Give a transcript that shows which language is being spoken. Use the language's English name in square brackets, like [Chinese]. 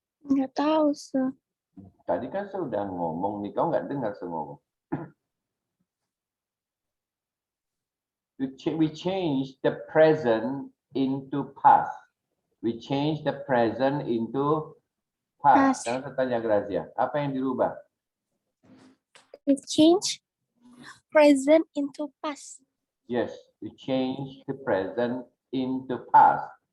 [Indonesian] Nggak tahu, sir. tadi kan saya udah ngomong nih, kau nggak dengar saya ngomong. [English] We change the present into past. We change the present into past. Past. [Indonesian] Sekarang saya tanya Gracia, apa yang dirubah? [English] We change present into past. Yes, we change the present into past.